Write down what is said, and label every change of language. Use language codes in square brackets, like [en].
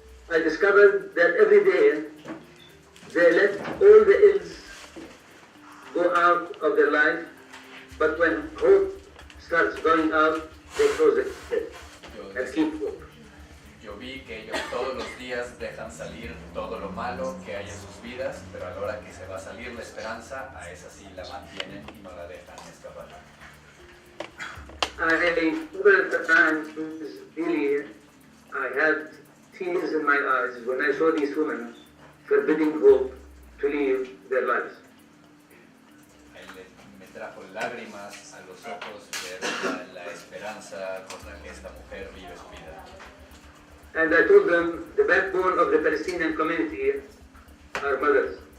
[en] I discovered that every day they let all the ills go out of their life, but when hope starts going out, they close it and keep hope. [es] Yo vi que ellos todos los días dejan salir todo lo malo que hay en sus vidas, pero a la hora que se va a salir la esperanza, a esa sí la mantienen y no la dejan escapar. [en] Over the times, really, I had tears in my eyes when I saw these women forbidding hope to live their lives. [es] Me trajo lágrimas a los ojos ver la esperanza con la que esta mujer vive su vida. [en] And I told them the backbone of the Palestinian community are mothers.